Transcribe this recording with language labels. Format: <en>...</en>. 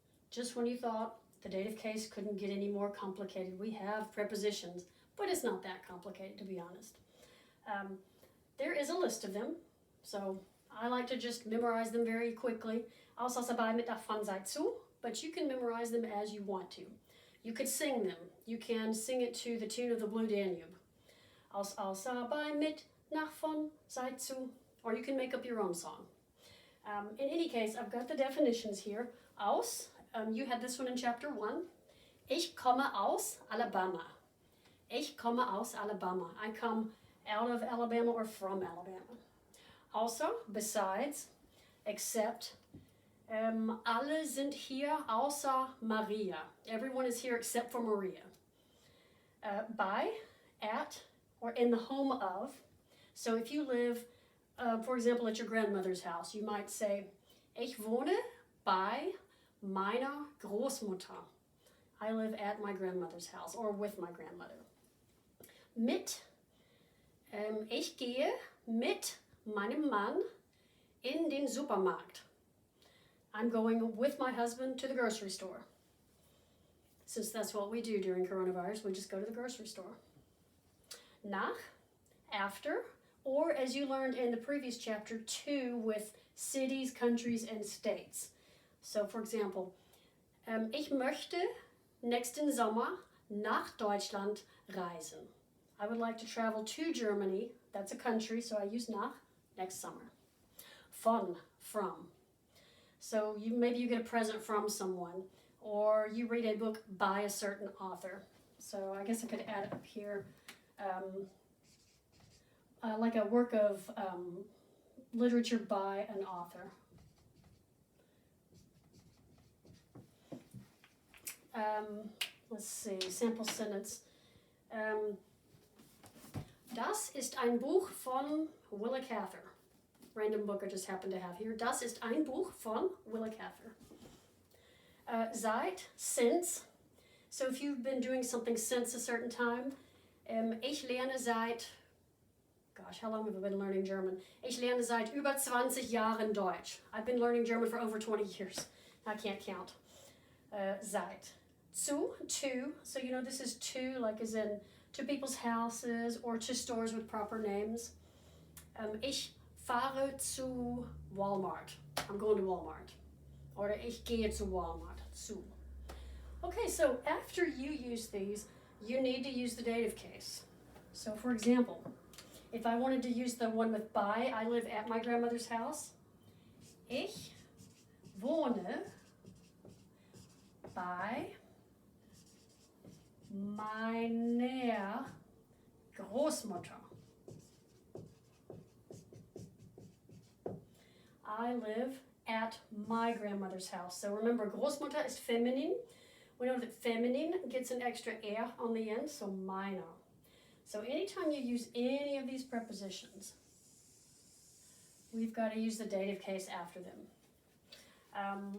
<en>Just when you thought the dative case couldn't get any more complicated, we have prepositions, but it's not that complicated, to be honest. There is a list of them, so I like to just memorize them very quickly.</en> <de>Außer mit davon sei zu,</de> <en>but you can memorize them as you want to. You could sing them. You can sing it to the tune of the Blue Danube.</en> <de>Außer mit davon sei zu,</de> <en>or you can make up your own song. In any case, I've got the definitions here. Aus, you had this one in chapter 1.</en> <de>Ich komme aus Alabama. Ich komme aus Alabama.</de> <en>I come out of Alabama or from Alabama. Also, besides, except,</en> <de>alle sind hier außer Maria.</de> <en>Everyone is here except for Maria. By, at, or in the home of. So if you live, for example, at your grandmother's house, you might say,</en> <de>ich wohne bei meiner Großmutter.</de> <en>I live at my grandmother's house or with my grandmother.</en> <de>Mit, ich gehe mit meinem Mann in den Supermarkt.</de> <en>I'm going with my husband to the grocery store. Since that's what we do during coronavirus, we just go to the grocery store. Nach, after, or as you learned in the previous chapter, to with cities, countries, and states. So for example,</en> <de>ich möchte nächsten Sommer nach Deutschland reisen.</de> <en>I would like to travel to Germany. That's a country, so I use nach, next summer. Von, from. So maybe you get a present from someone, or you read a book by a certain author. So I guess I could add up here like a work of literature by an author. Let's see, sample sentence.</en> <de>Das ist ein Buch von Willa Cather.</de> <en>Random book I just happen to have here.</en> <de>Das ist ein Buch von Willa Cather.</de> <en>Seit, since. So if you've been doing something since a certain time,</en> <de>ich lerne seit,</de> <en>gosh, how long have I been learning German?</en> <de>Ich lerne seit über 20 Jahren Deutsch.</de> <en>I've been learning German for over 20 years. I can't count. Seit. Zu, to. So you know this is to, like as in to people's houses or to stores with proper names.</en> <de>Ich fahre zu Walmart.</de> <en>I'm going to Walmart.</en> <de>Or ich gehe zu Walmart. Zu.</de> <en>Okay, so after you use these, you need to use the dative case. So for example, if I wanted to use the one with by, I live at my grandmother's house.</en> <de>Ich wohne bei meiner Großmutter.</de> <en>I live at my grandmother's house. So remember, Großmutter is feminine. We know that feminine gets an extra er on the end, so meiner. So anytime you use any of these prepositions, we've got to use the dative case after them.</en>